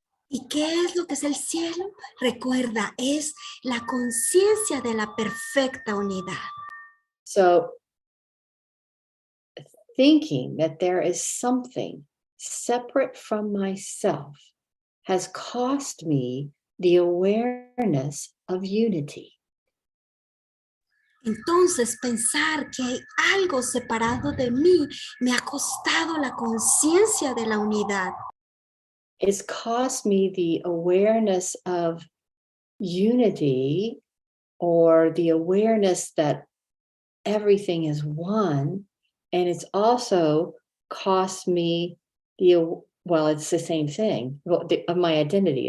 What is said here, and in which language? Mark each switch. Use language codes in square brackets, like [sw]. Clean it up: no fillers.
[es] ¿Y qué es lo que es el cielo? Recuerda, es la conciencia de la perfecta unidad. [en] So thinking that there is something separate from myself has cost me the awareness of unity. [es] Entonces, pensar que hay algo separado de mí me ha costado la conciencia de la unidad. [en] It's cost me the awareness of unity, or the awareness that everything is one. And it's also cost me it's the same thing, of my identity.